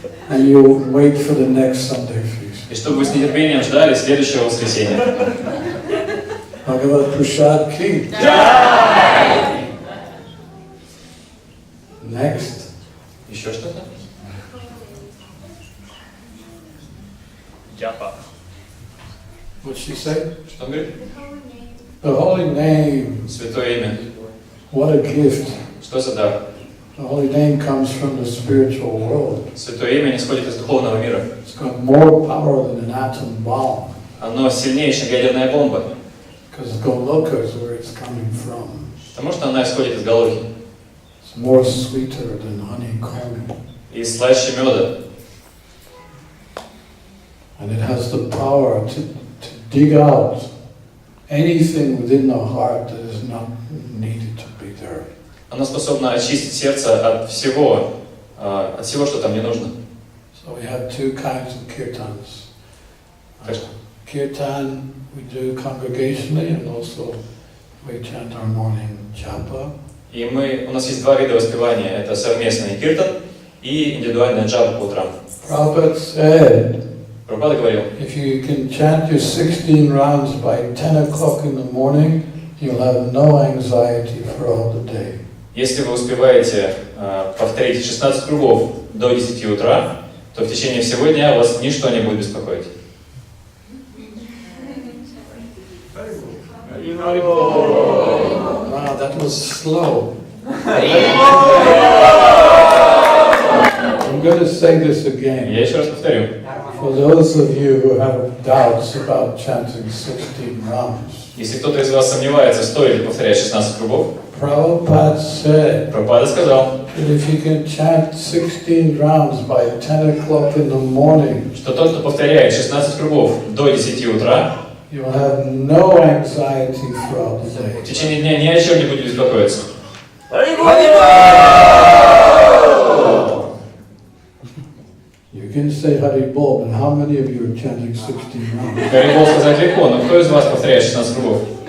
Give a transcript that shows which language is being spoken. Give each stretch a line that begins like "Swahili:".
English: and you wait for the next Sunday feast.
Russian: и чтобы вы с нетерпением ждали следующего воскресенья.
English: Bhagavad Prasad Ki. Next.
Russian: Еще что-то? Джапа.
English: What'd she say?
Russian: Что он говорит?
English: The holy name.
Russian: Святое имя.
English: What a gift.
Russian: Что за дар?
English: The holy name comes from the spiritual world.
Russian: Святое имя не исходит из духовного мира.
English: It's got more power than an atom bomb.
Russian: Оно сильнее, чем ядерная бомба.
English: Because Goloka is where it's coming from.
Russian: Потому что она исходит из Галохи.
English: It's more sweeter than honeycomb.
Russian: И слаще меда.
English: And it has the power to dig out anything within the heart that is not needed to be there.
Russian: Она способна очистить сердце от всего, что там не нужно.
English: So we have two kinds of kirtans.
Russian: Так.
English: Kirtan we do congregationally, and also we chant our morning japa.
Russian: И у нас есть два вида воспевания. Это совместный киртан и индивидуальная джапа по утрам.
English: Prabhupada said,
Russian: Прабхупада говорил,
English: if you can chant your 16 rounds by 10 o'clock in the morning, you'll have no anxiety for all the day.
Russian: если вы успеваете повторить 16 кругов до 10 утра, то в течение всего дня вас ничто не будет беспокоить.
English: Wow, that was slow. I'm going to say this again.
Russian: Я еще раз повторю.
English: For those of you who have doubts about chanting 16 rounds,
Russian: Если кто-то из вас сомневается, стоит ли повторять 16 кругов,
English: Prabhupada said
Russian: Прабхупада сказал,
English: that if you can chant 16 rounds by 10 o'clock in the morning,
Russian: что тот, кто повторяет 16 кругов до 10 утра,
English: you'll have no anxiety throughout the day.
Russian: в течение дня ни о чем не будет беспокоиться.
English: You can say Hari Bol, but how many of you are chanting 16 rounds?
Russian: Хари Бол сказать легко, но кто из вас повторяет 16 кругов?